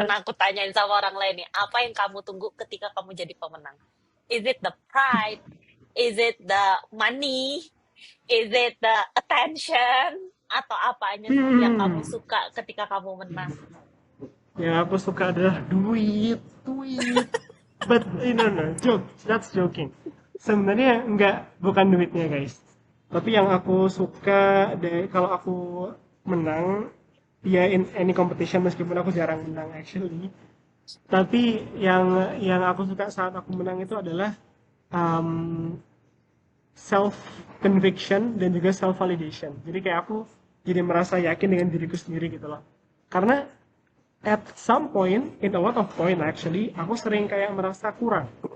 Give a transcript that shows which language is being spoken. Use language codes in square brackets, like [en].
[id] pernah aku tanyain sama orang lain nih. Apa yang kamu tunggu ketika kamu jadi pemenang? [en] Is it the pride? Is it the money? Is it the attention? [id] Atau apanya sih yang kamu Hmm, suka ketika kamu menang? yang aku suka adalah duit, duit. [en] But no no, joke, that's joking. [id] Sebenarnya enggak, bukan duitnya guys. Tapi yang aku suka dari kalau aku menang, ya [en] in any competition, [id] meskipun aku jarang menang actually. Tapi yang aku suka saat aku menang itu adalah um, [en] self conviction [id] dan juga [en] self validation. [id] Jadi kayak aku jadi merasa yakin dengan diriku sendiri gitu loh. Karena [en] at some point, in a lot of point actually, [id] aku sering kayak merasa kurang.